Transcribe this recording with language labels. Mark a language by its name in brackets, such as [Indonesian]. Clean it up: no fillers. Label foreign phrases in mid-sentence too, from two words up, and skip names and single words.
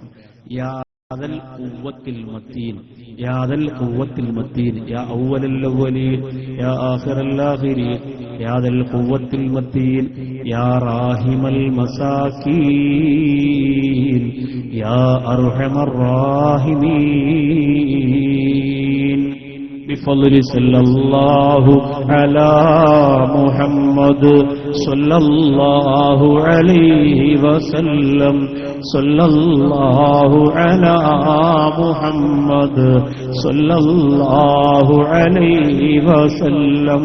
[Arabic] يا ذا القوة المتين يا ذا القوة المتين يا أول الأولين يا آخر الآخرين يا ذا القوة المتين يا راحم المساكين يا أرحم الراحمين. بفضل صلى الله على محمد صلى الله عليه وسلم صلى الله على محمد صلى الله عليه وسلم.